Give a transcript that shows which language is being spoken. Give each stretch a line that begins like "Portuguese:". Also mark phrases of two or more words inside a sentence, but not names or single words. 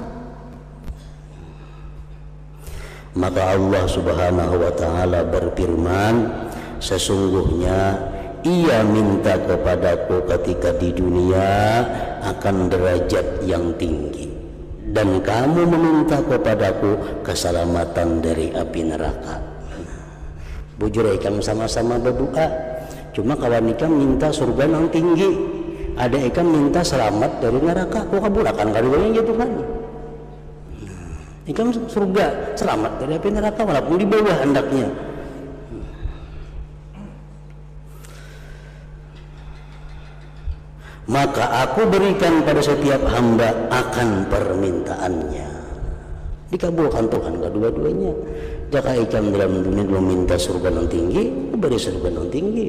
Indonesian: Maka Allah
Arabic: Subhanahu wa ta'ala
Indonesian: berfirman, sesungguhnya ia minta kepadaku ketika di dunia akan derajat yang tinggi, dan kamu meminta kepadaku keselamatan dari api neraka.
Banjar: Bujur ikam sama-sama berdoa, cuma kawan ikam minta surga yang tinggi, ada ikam minta selamat dari neraka. Kok kabulakan kaduanya gitu kan? Ikam surga selamat dari api neraka walaupun di bawah hendaknya.
Indonesian: Maka aku berikan pada setiap hamba akan permintaannya. Dikabulkan Tuhan kedua-duanya. Jika ikam dalam dunia belum minta surga yang tinggi, beri surga yang tinggi.